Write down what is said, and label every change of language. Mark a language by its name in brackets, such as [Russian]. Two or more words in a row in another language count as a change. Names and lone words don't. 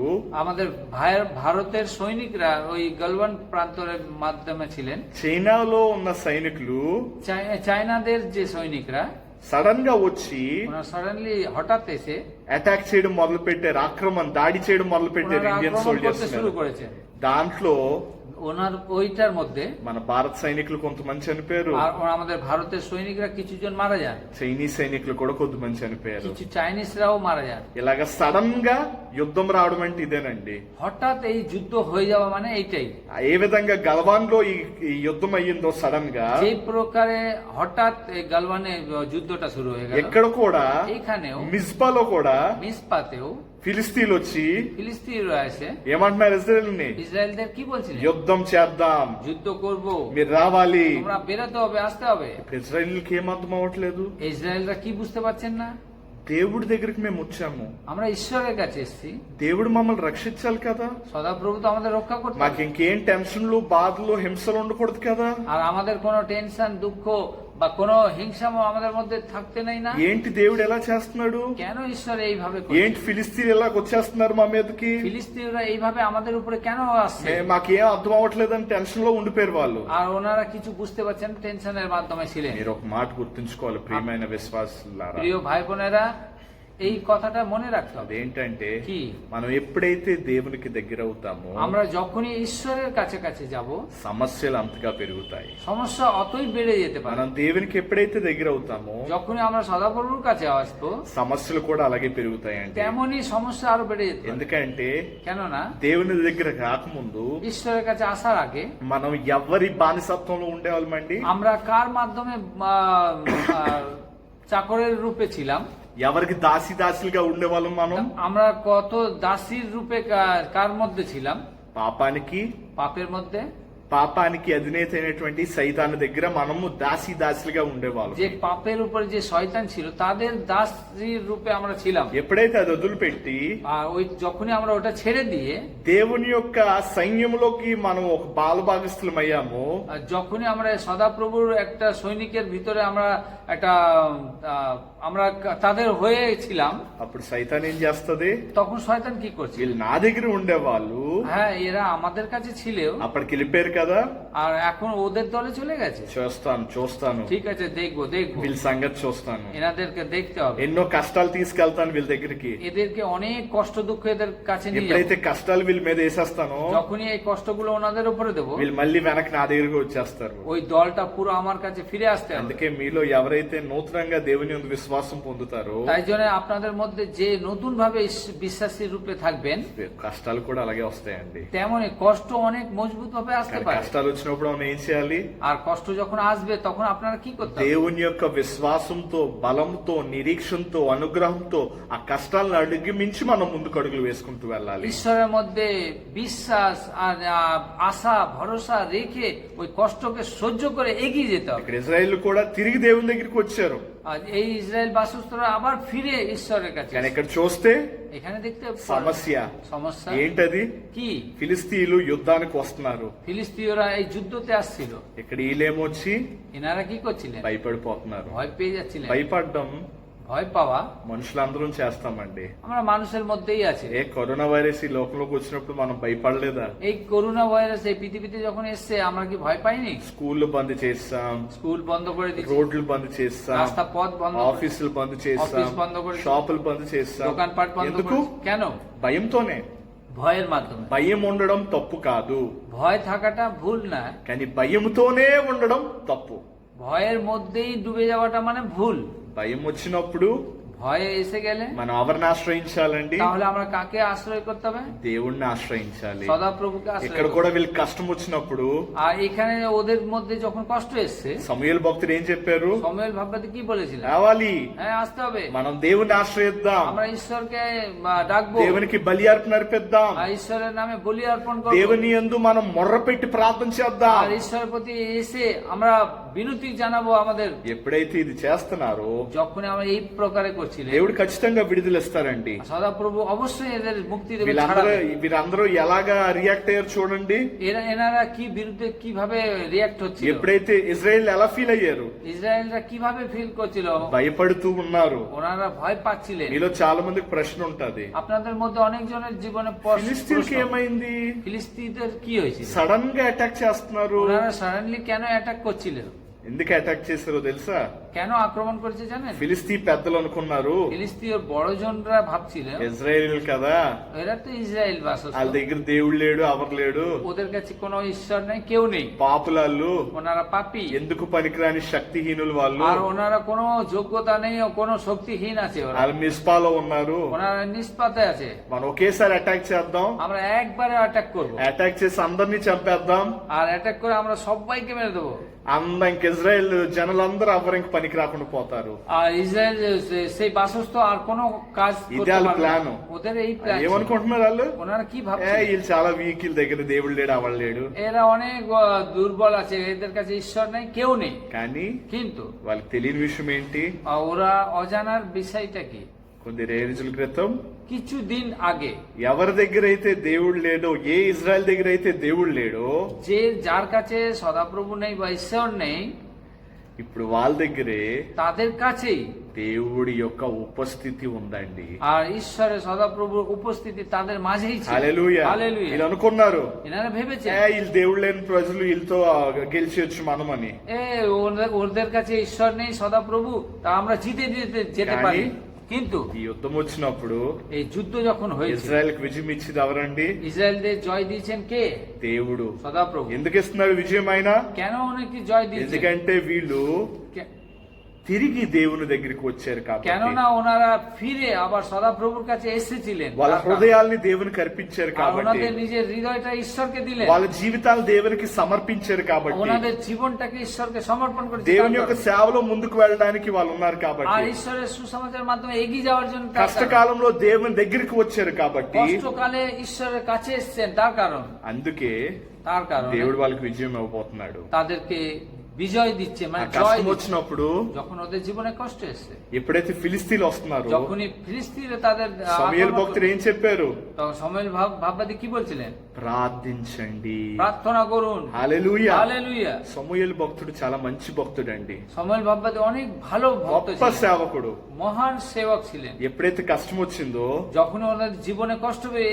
[Bangla] আমাদের ভারতের সৈনিকরা ওই গালবান প্রান্তরের মাধ্যমে ছিলেন। [Telugu] చైనాలో ఉన్న సైనికులు [Bangla] চায়নাদের যে সৈনিকরা [Telugu] సడన్ గా వచ్చి [Bangla] ওনারা সাডেনলি হঠাৎ এসে [Telugu] అటాక్ చేయడం మొదలు పెట్టారు, ఆక్రమణ దాడి చేయడం మొదలు పెట్టారు [Bangla] ওনারা [Telugu] ఇండియన్ [Bangla] আক্রমণ করতে [Telugu] సోల్జర్స్ [Bangla] শুরু [Telugu] మీద. [Bangla] করেছেন। [Telugu] దాంట్లో [Bangla] ওনার ওইটার মধ্যে [Telugu] మన భారత సైనికులు కొంతమంది చనిపోయారు, [Bangla] আর আমাদের ভারতের সৈনিকরা কিছু জন মারা যান, [Telugu] చైనీస్ సైనికులు కూడా కొంతమంది చనిపోయారు. [Bangla] কিছু চাইনিজরাও মারা যান। [Telugu] ఇలాగ సడన్ గా యుద్ధం రావడం అంటే ఇదేనండి. [Bangla] হঠাৎ এই যুদ্ধ হয়ে যাওয়া মানে এইটাই। [Telugu] ఏ విధంగా గల్వాన్ లో ఈ యుద్ధం అయ్యిందో సడన్ గా, [Bangla] যে প্রকারে হঠাৎ এই গালওয়ানে যুদ্ধটা শুরু হয়ে গেল, [Telugu] ఎక్కడ కూడా [Bangla] এইখানেও [Telugu] మిస్పాలో కూడా [Bangla] মিসপাতেও [Telugu] ఫిలిస్తీన్లు వచ్చి [Bangla] ফিলিস্তিনিরা এসে [Telugu] ఏమంటున్నారు? ఇజ్రాయేల్ని [Bangla] ইসরায়েলদের কি বলছিলেন? [Telugu] యుద్ధం చేద్దాం, [Bangla] যুদ্ধ করব, [Telugu] మీరు రావాలి. [Bangla] তোমরা বেরোতে হবে, আসতে হবে। [Telugu] ఇప్పుడు ఇజ్రాయేల్కి ఏం అర్థం అవ్వట్లేదు? [Bangla] ইসরায়েলরা কি বুঝতে পারছেন না? [Telugu] దేవుడి దగ్గరికి మేము వచ్చాము, [Bangla] আমরা ঈশ্বরের কাছে এসেছি, [Telugu] దేవుడు మమ్మల్ని రక్షించాలి కదా, [Bangla] সদাপ্রভু তো আমাদের রক্ষা করতে [Telugu] మాకు [Bangla] হবে। [Telugu] ఇంకేం టెన్షన్లు, బాధలు, హింసలు ఉండకూడదు కదా. [Bangla] আর আমাদের কোনো টেনশন, দুঃখ বা কোনো হিংসা আমাদের মধ্যে থাকতে নেই না? [Telugu] ఏంటి దేవుడు ఎలా చేస్తున్నాడు? [Bangla] কেন ঈশ্বর এইভাবে করছে? [Telugu] ఏంటి ఫిలిస్తీన్లు ఎలా వచ్చేస్తున్నారు మా మీదకి? [Bangla] ফিলিস্তিনিরা এইভাবে আমাদের উপরে কেন আসছে? [Telugu] మాకేం అర్థం అవ్వట్లేదని టెన్షన్ లో ఉండిపోయారు వాళ్ళు. [Bangla] আর ওনারা কিছু বুঝতে পারছেন, টেনশনের মাধ্যমে ছিলেন। [Telugu] మీరు ఒక మాట గుర్తుంచుకోవాలి ప్రియమైన విశ్వాసులారా, [Bangla] প্রিয় ভাই বোনেরা, এই কথাটা মনে রাখতে হবে। [Telugu] అదేంటంటే [Bangla] কি? [Telugu] మనం ఎప్పుడైతే దేవునికి దగ్గర అవుతామో [Bangla] আমরা যখনই ঈশ্বরের কাছে কাছে যাব, [Telugu] సమస్యలు అంతగా పెరుగుతాయి। [Bangla] সমস্যা অতই বেড়ে যেতে পারে। [Telugu] మనం దేవునికి ఎప్పుడైతే దగ్గర అవుతామో [Bangla] যখনই আমরা সদাপ্রভুর কাছে আসবো, [Telugu] సమస్యలు కూడా అలాగే పెరుగుతాయండి। [Bangla] তেমনই সমস্যা আরো বেড়ে যেতে পারে। [Telugu] ఎందుకంటే [Bangla] কেননা [Telugu] దేవుని దగ్గర రాకముందు [Bangla] ঈশ্বরের কাছে আসার আগে [Telugu] మనం ఎవరి బానిసత్వంలో ఉండేవాళ్ళమండి? [Bangla] আমরা কার মাধ্যমে চাকরের রূপে ছিলাম? [Telugu] ఎవరికి దాసిగా ఉండేవాళ్ళం మనం? [Bangla] আমরা কত দাসীর রূপে কার মধ্যে ছিলাম? [Telugu] పాపానికి [Bangla] পাপের মধ্যে। [Telugu] పాపానికి అధినేత అయినటువంటి సైతాను దగ్గర మనము దాసిగా ఉండేవాళ్ళం। [Bangla] যে পাপের উপরে যে শয়তান ছিল, তাদের দাসীর রূপে আমরা ছিলাম। [Telugu] ఎప్పుడైతే అది వదిలిపెట్టి [Bangla] আর ওই যখনই আমরা ওটা ছেড়ে দিয়ে [Telugu] దేవుని యొక్క సైన్యంలోకి మనం ఒక బాలభాగస్థులం అయ్యామో, [Bangla] আর যখনই আমরা সদাপ্রভুর একটা সৈনিকের ভিতরে আমরা একটা আমরা তাদের হয়ে ছিলাম, [Telugu] అప్పుడు సైతాన్ ఏం చేస్తది? [Bangla] তখন শয়তান কি করছে? [Telugu] వీళ్ళు నా దగ్గర ఉండేవాళ్ళు [Bangla] হ্যাঁ, এরা আমাদের কাছে ছিল, [Telugu] అప్పటికి వెళ్ళిపోయారు కదా, [Bangla] আর এখন ওদের দলে চলে গেছে। [Telugu] చూస్తాను [Bangla] ঠিক আছে, দেখবো [Telugu] వీళ్ళ సంగతి చూస్తాను, [Bangla] এনাদেরকে দেখতে হবে। [Telugu] ఎన్నో కష్టాలు తీసుకెళ్తాను వీళ్ళ దగ్గరికి। [Bangla] এদেরকে অনেক কষ্ট দুঃখ এদের কাছে নিয়ে [Telugu] ఎప్పుడైతే [Bangla] যাবো। [Telugu] కష్టాలు వీళ్ళ మీద వేసేస్తానో [Bangla] যখনই এই কষ্টগুলো ওনাদের উপরে দেবো, [Telugu] వీళ్ళు మళ్ళీ వెనక్కి నా దగ్గరికి వచ్చేస్తారు। [Bangla] ওই দলটা পুরো আমার কাছে ফিরে আসতে হবে। [Telugu] అందుకే మీలో ఎవరైతే నూతనంగా దేవుని యందు విశ్వాసం పొందుతారో [Bangla] তাই জন্য আপনাদের মধ্যে যে নতুন ভাবে বিশ্বাসী রূপে থাকবেন, [Telugu] కష్టాలు కూడా అలాగే వస్తాయండి। [Bangla] তেমনই কষ্ট অনেক মজবুত ভাবে আসতে [Telugu] కానీ [Bangla] পারে। [Telugu] కష్టాలు వచ్చినప్పుడు మనం ఏం చేయాలి? [Bangla] আর কষ্ট যখন আসবে তখন আপনারা কি করতে হবে? [Telugu] దేవుని యొక్క విశ్వాసంతో, బలంతో, నిరీక్షణతో, అనుగ్రహంతో ఆ కష్టాలను అధిగమించి మనం ముందుకు అడుగులు వేసుకుంటూ వెళ్ళాలి। [Bangla] ঈশ্বরের মধ্যে বিশ্বাস আর আশা ভরসা রেখে ওই কষ্টকে সহ্য করে এগিয়ে যেতে হবে। [Telugu] ఇక్కడ ఇజ్రాయేల్ కూడా తిరిగి దేవుని దగ్గరికి వచ్చారు, [Bangla] আর এই ইসরায়েল বাসস্থরা আবার ফিরে ঈশ্বরের কাছে। [Telugu] కానీ ఇక్కడ చూస్తే [Bangla] এখানে দেখতে [Telugu] సమస్య [Bangla] সমস্যা [Telugu] ఏంటది? [Bangla] কি? [Telugu] ఫిలిస్తీన్లు యుద్ధానికి వస్తున్నారు, [Bangla] ফিলিস্তিনীয়রা এই যুদ্ধতে আসছিল। [Telugu] ఇక్కడ వీళ్ళేమొచ్చి [Bangla] এনারা কি করছিলেন? [Telugu] భయపడిపోతున్నారు। [Bangla] ভয় পেয়ে যাচ্ছিলেন। [Telugu] భయపడడం [Bangla] ভয় পাওয়া [Telugu] మనుషులందరం చేస్తామండి। [Bangla] আমরা মানুষের মধ্যেই আছে। [Telugu] ఏ కరోనా వైరస్ ఈ లోకంలోకి వచ్చినప్పుడు మనం భయపడలేదా? [Bangla] এই করোনা ভাইরাস এই পৃথিবীতে যখন এসছে, আমরা কি ভয় পাইনি? [Telugu] స్కూళ్ళు బంద్ చేస్తాం, [Bangla] স্কুল বন্ধ করে দিচ্ছি, [Telugu] రోడ్లు బంద్ చేస్తాం, [Bangla] রাস্তা পথ বন্ধ করে- [Telugu] ఆఫీసులు బంద్ చేస్తాం, [Bangla] অফিস বন্ধ করে- [Telugu] షాపులు బంద్ చేస్తాం। [Bangla] দোকানপাট বন্ধ [Telugu] ఎందుకు? [Bangla] করে- কেন? [Telugu] భయంతోనే। [Bangla] ভয়ের মাধ্যমে। [Telugu] భయం ఉండడం తప్పు కాదు, [Bangla] ভয় থাকাটা ভুল না, [Telugu] కానీ భయంతోనే ఉండడం తప్పు। [Bangla] ভয়ের মধ্যেই ডুবে যাওয়াটা মানে ভুল। [Telugu] భయం వచ్చినప్పుడు [Bangla] ভয়ে এসে গেলে [Telugu] మనం ఎవరిని ఆశ్రయించాలండి? [Bangla] তাহলে আমরা কাকে আশ্রয় করতে হবে? [Telugu] దేవుణ్ణి ఆశ్రయించాలి। [Bangla] সদাপ্রভুকে আশ্রয় [Telugu] ఇక్కడ [Bangla] করতে [Telugu] కూడా [Bangla] হবে। [Telugu] వీళ్ళకి కష్టం వచ్చినప్పుడు [Bangla] আর এখানে ওদের মধ্যে যখন কষ্ট এসছে, [Telugu] సమూయేలు భక్తుడు ఏం చెప్పారు? [Bangla] সময়েল ভাববাতে কি বলেছিলেন? [Telugu] రావాలి, [Bangla] হ্যাঁ, আসতে হবে, [Telugu] మనం దేవుణ్ణి ఆశ్రయిద్దాం, [Bangla] আমরা ঈশ্বরকে ডাকবো, [Telugu] దేవునికి బలి అర్పణ అర్పిద్దాం, [Bangla] আর ঈশ্বরের নামে বলি অর্পণ করবো, [Telugu] దేవుని యందు మనం మొర్ర పెట్టి ప్రార్థన చేద్దాం। [Bangla] আর ঈশ্বরের প্রতি এসে আমরা বিনতি জানাবো আমাদের। [Telugu] ఎప్పుడైతే ఇది చేస్తున్నారో [Bangla] যখন আমরা এই প্রকারে করছিলেন, [Telugu] దేవుడు ఖచ్చితంగా విడుదల ఇస్తారండి। [Bangla] সদাপ্রভু অবশ্যই এদের মুক্তি দেবে। [Telugu] వీరందరూ ఎలాగా రియాక్ట్ అయ్యారు చూడండి। [Bangla] এনারা কি বিরুদ্ধে কিভাবে রিয়াক্ট হচ্ছিল, [Telugu] ఎప్పుడైతే ఇజ్రాయెల్ ఎలా ఫీల్ అయ్యారు? [Bangla] ইসরায়েলরা কিভাবে ফিল করছিল? [Telugu] భయపడుతూ ఉన్నారు। [Bangla] ওনারা ভয় পাচ্ছিলেন। [Telugu] మీలో చాలా మందికి ప్రశ్న ఉంటది, [Bangla] আপনাদের মধ্যে অনেকজনের জীবনে [Telugu] ఫిలిస్తీన్కి ఏమైంది? [Bangla] ফিলিস্তিনদের কি হয়েছিল? [Telugu] సడన్ గా అటాక్ చేస్తున్నారు। [Bangla] ওনারা সাডেনলি কেন অ্যাটাক করছিলেন? [Telugu] ఎందుకు అటాక్ చేశారో తెలుసా? [Bangla] কেন আক্রমণ করেছে জানেন? [Telugu] ఫిలిస్తీ పెద్దలు అనుకున్నారు [Bangla] ফিলিস্তিনীয় বড়জনরা ভাবছিলেন [Telugu] ఇజ్రాయేల్ కదా, [Bangla] এরা তো ইসরায়েল [Telugu] వాళ్ళ [Bangla] বাসস্থ, [Telugu] దగ్గర దేవుడు లేడు, ఎవరు లేడు, [Bangla] ওদের কাছে কোনো ঈশ্বর নেই, কেউ নেই, [Telugu] పాపులాళ్ళు, [Bangla] ওনারা পাপী, [Telugu] ఎందుకు పనికిరాని శక్తిహీనులు వాళ్ళు, [Bangla] আর ওনারা কোনো যোগ্যতা নেই ও কোনো শক্তিহীন আছে, ওরা [Telugu] వాళ్ళు మిస్పాలో ఉన్నారు। [Bangla] ওনারা নিষ্পাতে আছে। [Telugu] మనం ఒకేసారి అటాక్ చేద్దాం, [Bangla] আমরা একবারে অ্যাটাক করব, [Telugu] అటాక్ చేసి అందరినీ చంపేద్దాం, [Bangla] আর অ্যাটাক করে আমরা সবাইকে মেরে দেবো, [Telugu] ఇంక ఇజ్రాయెల్ జనులందరూ ఎవరు ఇంక పనికి రాకుండా పోతారు। [Bangla] আর ইসরায়েল সেই বাসস্থ আর কোনো কাজ করতে [Telugu] ఇదే వాళ్ళ [Bangla] পারবে না। [Telugu] ప్లాన్। [Bangla] ওদের এই প্ল্যান ছিল। [Telugu] ఏమనుకుంటున్నారు వాళ్ళు? [Bangla] ওনারা কি [Telugu] ఏ [Bangla] ভাবছে? [Telugu] వీళ్ళు చాలా వీక్, వీళ్ళ దగ్గర దేవుడు లేడు, అవడు లేడు, [Bangla] এরা অনেক দুর্বল আছে, এদের কাছে ঈশ্বর নেই, কেউ নেই। [Telugu] కానీ [Bangla] কিন্তু [Telugu] వాళ్ళకి తెలియని విషయం ఏంటి? [Bangla] ওরা অজানার বিষয়টা কি? [Telugu] కొద్ది రోజుల క్రితం [Bangla] কিছুদিন আগে [Telugu] ఎవరి దగ్గర అయితే దేవుడు లేడో, ఏ ఇజ్రాయెల్ దగ్గర అయితే దేవుడు లేడో, [Bangla] যে যার কাছে সদাপ্রভু নেই বা ঈশ্বর নেই, [Telugu] ఇప్పుడు వాళ్ళ దగ్గరే [Bangla] তাদের কাছেই [Telugu] దేవుడి యొక్క ఉపస్థితి ఉందండి. [Bangla] আর ঈশ্বরের সদাপ্রভুর উপস্থিতি তাদের মাঝেই ছিল। [Telugu] హల్లెలూయా. [Bangla] হালেলুয়া। [Telugu] వీళ్ళు అనుకున్నారు [Bangla] এনারা ভেবেছে [Telugu] వీళ్ళు దేవుడు లేని ప్రజలు వీళ్ళతో గెలిచేయచ్చు మనమని. [Bangla] ওদের কাছে ঈশ্বর নেই সদাপ্রভু, তা আমরা জিতে যেতে পারি। কিন্তু [Telugu] ఈ యుద్ధం వచ్చినప్పుడు [Bangla] এই যুদ্ধ যখন হয়েছে, [Telugu] ఇజ్రాయెల్ కి విజయం ఇచ్చింది ఎవరండి? [Bangla] ইসরায়েলদের জয় দিয়েছেন কে? [Telugu] దేవుడు. [Bangla] সদাপ্রভু। [Telugu] ఎందుకు ఇస్తున్నాడు విజయం ఆయన? [Bangla] কেন উনি জয় দিয়েছেন? [Telugu] ఎందుకంటే వీళ్ళు [Bangla] কে- [Telugu] తిరిగి దేవుని దగ్గరికి వచ్చారు కాబట్టి. [Bangla] কেননা ওনারা ফিরে আবার সদাপ্রভুর কাছে এসেছিলেন, [Telugu] వాళ్ళ హృదయాల్ని దేవునికి అర్పించారు [Bangla] আর [Telugu] కాబట్టి, [Bangla] ওনাদের নিজের হৃদয়টা ঈশ্বরকে দিলেন, [Telugu] వాళ్ళ జీవితాలు దేవునికి సమర్పించారు కాబట్టి, [Bangla] ওনাদের জীবনটাকে ঈশ্বরকে সমর্পণ করেছে, [Telugu] దేవుని యొక్క సేవలో ముందుకు వెళ్ళడానికి వాళ్ళు ఉన్నారు [Bangla] আর [Telugu] కాబట్టి, [Bangla] ঈশ্বরের সুসমাচারের মাধ্যমে এগিয়ে যাওয়ার জন্য তার কারণ। [Telugu] కష్టకాలంలో దేవుని దగ్గరికి వచ్చారు కాబట్టి, [Bangla] কষ্টকালে ঈশ্বরের কাছে এসেছেন তার কারণ, [Telugu] అందుకే [Bangla] তার কারণ [Telugu] దేవుడు వాళ్ళకి విజయం ఇవ్వబోతున్నాడు. [Bangla] তাদেরকে বিজয় দিচ্ছে, [Telugu] ఆ [Bangla] মানে [Telugu] కష్టం [Bangla] জয় দিচ্ছে। [Telugu] వచ్చినప్పుడు [Bangla] যখন ওদের জীবনে কষ্ট এসছে, [Telugu] ఎప్పుడైతే ఫిలిస్తీన్లు వస్తున్నారు, [Bangla] যখনই ফিলিস্তিনে তাদের [Telugu] సమూయేలు [Bangla] আক্রমণ [Telugu] భక్తుడు ఏం చెప్పారు? [Bangla] তখন সময়েল ভাববাদী কি বলছিলেন? [Telugu] ప్రార్థించండి. [Bangla] প্রার্থনা করুন। [Telugu] హల్లెలూయా. [Bangla] হালেলুয়া। [Telugu] సమూయేలు భక్తుడు చాలా మంచి భక్తుడు అండి, [Bangla] সময়েল ভাববাদী অনেক ভালো ভক্ত [Telugu] గొప్ప [Bangla] ছিলেন, [Telugu] సేవకుడు. [Bangla] মহান সেবক ছিলেন। [Telugu] ఎప్పుడైతే కష్టం వచ్చిందో [Bangla] যখন ওনাদের জীবনে কষ্ট পেয়ে